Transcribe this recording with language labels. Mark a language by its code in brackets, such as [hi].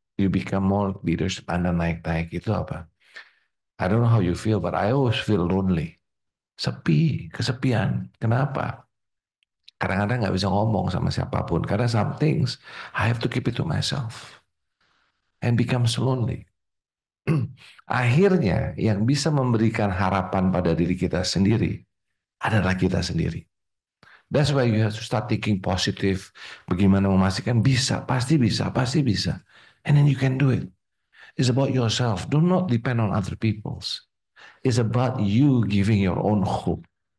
[en] You become more leaders. [id] Anda naik-naik itu apa? [en] I don't know how you feel, but I always feel lonely. [id] Sepi, kesepian. Kenapa? Kadang-kadang nggak bisa ngomong sama siapapun. [en] Karena some things I have to keep it to myself. And becomes lonely. [id] Akhirnya yang bisa memberikan harapan pada diri kita sendiri adalah kita sendiri. [en] That's why you have to start thinking positive. [id] Bagaimana memastikan bisa, pasti bisa, pasti bisa. [en] And then you can do it. It's about yourself. Do not depend on other people's. It's about you giving your own hope.